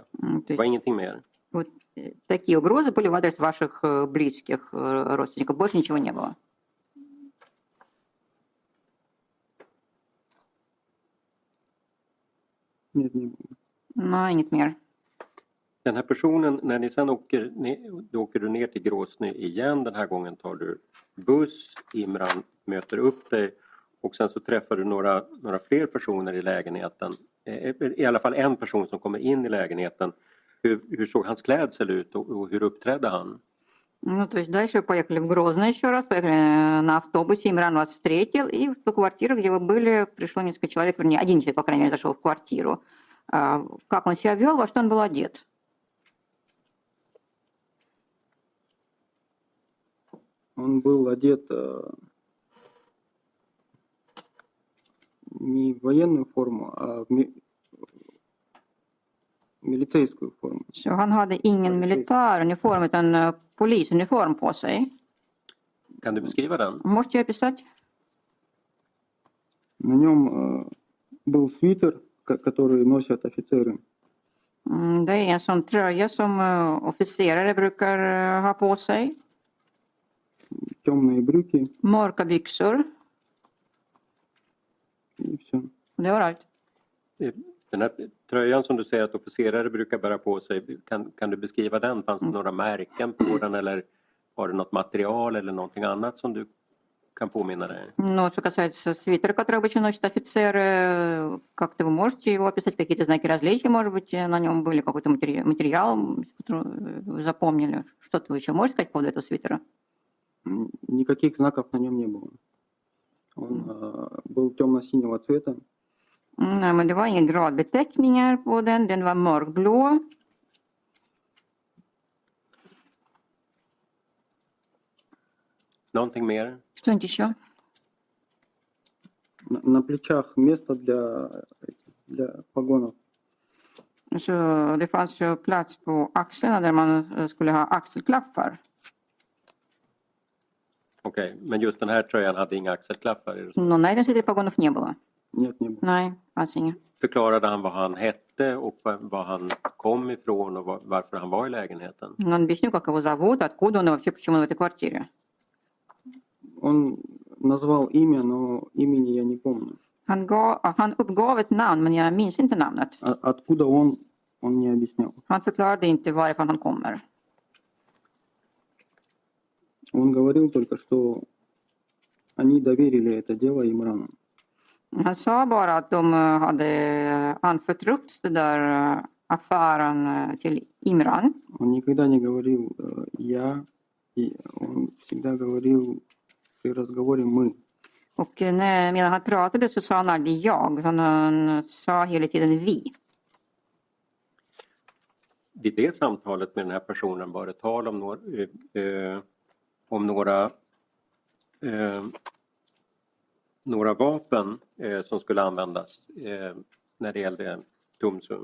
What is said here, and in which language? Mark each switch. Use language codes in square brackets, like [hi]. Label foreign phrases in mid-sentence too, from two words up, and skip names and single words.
[sv] Det var ingenting mer? [ru] Вот такие угрозы были в адрес ваших близких родственников. Больше ничего не было. Нет, не было. [sv] Nej, inget mer. Den här personen, när ni sen då åker du ner till Gråsnö igen. Den här gången tar du buss, Imran möter upp dig och sen så träffar du några fler personer i lägenheten. I alla fall en person som kommer in i lägenheten. Hur såg hans klädsel ut och hur uppträdde han? [ru] Ну, то есть дальше поехали в Грозно еще раз, поехали на автобусе, Имран вас встретил, и в ту квартиру, где вы были, пришло несколько человек, вернее, один человек, по крайней мере, зашел в квартиру. Как он себя вел, во что он был одет? Он был одет не в военную форму, а в милицейскую форму. [sv] Så han hade ingen militäruniform utan polisuniform på sig. Kan du beskriva den? [ru] Можете описать? На нем был свитер, который носят офицеры. [sv] Det är en sån tröja som officerare brukar ha på sig. [ru] Темные брюки [sv] Mörka byxor. [ru] и все. [sv] Det var allt. Den här tröjan som du säger att officerare brukar bära på sig, kan du beskriva den? Fanns det några märken på den eller var det något material eller någonting annat som du kan påminna dig? [ru] Но что касается свитера, который обычно носят офицеры, как-то вы можете его описать, какие-то знаки различия, может быть, на нем были какой-то материал, который вы запомнили? Что-то вы еще можете сказать по поводу этого свитера? Никаких знаков на нем не было. Он был темно-синего цвета. [sv] Nej, men det var inga gradbeteckningar på den. Den var mörkblå. Någonting mer? [ru] Что-нибудь еще? На плечах место для погонов. [sv] Så det fanns ju plats på axlarna där man skulle ha axelklappar. Okej, men just den här tröjan hade inga axelklappar? Är det så? [ru] Но на этом свитере погонов не было. Нет, не было. [sv] Nej, fanns inga. Förklarade han vad han hette och var han kom ifrån och varför han var i lägenheten? [ru] Он объяснил, как его зовут, откуда он и вообще, почему он в этой квартире. Он назвал имя, но имени я не помню. [sv] Han uppgav ett namn, men jag minns inte namnet. [ru] Откуда он не объяснял. [sv] Han förklarade inte varifrån han kommer. [ru] Он говорил только, что они доверили это дело Имрану. [sv] Han sa bara att de hade anförtrott den där affären till Imran. [ru] Он никогда не говорил я, и он всегда говорил при разговоре мы. [sv] Och medan han pratade så sa han aldrig jag, utan han sa hela tiden vi. Vid det samtalet med den här personen var det tal om några vapen som skulle användas när det gällde Tumsu.